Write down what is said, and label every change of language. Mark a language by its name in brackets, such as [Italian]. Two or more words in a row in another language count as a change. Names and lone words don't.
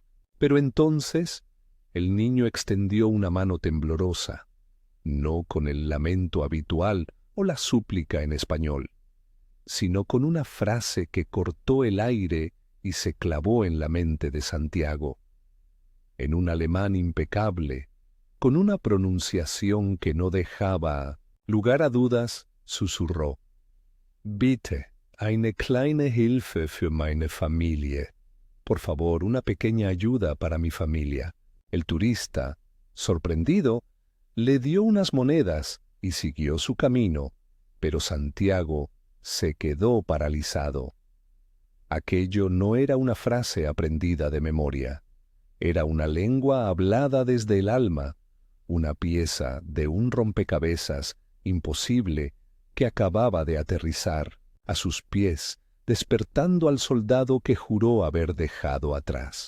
[Spanish] Pero entonces el niño extendió una mano temblorosa, no con el lamento habitual o la súplica en español, sino con una frase que cortó el aire y se clavó en la mente de Santiago. En un alemán impecable, con una pronunciación que no dejaba lugar a dudas, susurró: [German] Bitte, eine kleine Hilfe für meine Familie. [Spanish] Por favor, una pequeña ayuda para mi familia. El turista, sorprendido, le dio unas monedas y siguió su camino, pero Santiago se quedó paralizado. Aquello no era una frase aprendida de memoria, era una lengua hablada desde el alma, una pieza de un rompecabezas imposible que acababa de aterrizar a sus pies, despertando al soldado que juró haber dejado atrás.